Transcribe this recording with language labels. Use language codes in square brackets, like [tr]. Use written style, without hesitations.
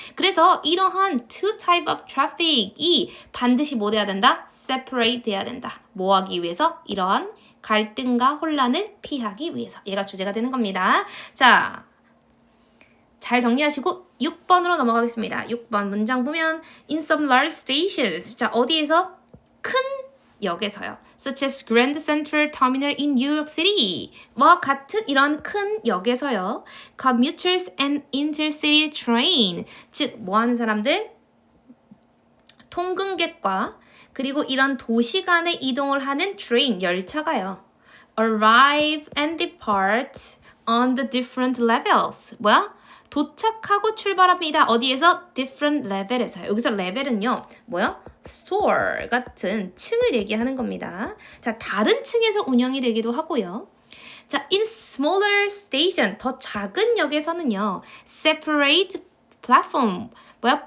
[ko] 그래서 이러한 [en] two type of traffic [ko] 이 반드시 뭐 돼야 된다? separate 돼야 된다. 뭐 하기 위해서? 이러한 갈등과 혼란을 피하기 위해서. 얘가 주제가 되는 겁니다. 자, 잘 정리하시고 6번으로 넘어가겠습니다. 6번 문장 보면 [en] in some large stations. [ko] 자, 어디에서? 큰 역에서요. [en] Such as Grand Central Terminal in New York City. [ko] 와 같은 이런 큰 역에서요. [en] Commuters and intercity train. [ko] 즉, 뭐 하는 사람들? 통근객과 그리고 이런 도시 간의 이동을 하는 train, 열차가요. [en] Arrive and depart on the different levels. [ko] 뭐야? 도착하고 출발합니다. 어디에서? [en] different level에서요. [ko] 여기서 레벨은요. 뭐요? store 같은 층을 얘기하는 겁니다. 자, 다른 층에서 운영이 되기도 하고요. 자, [en] in smaller station, [ko] 더 작은 역에서는요. [en] separate platform, 뭐야?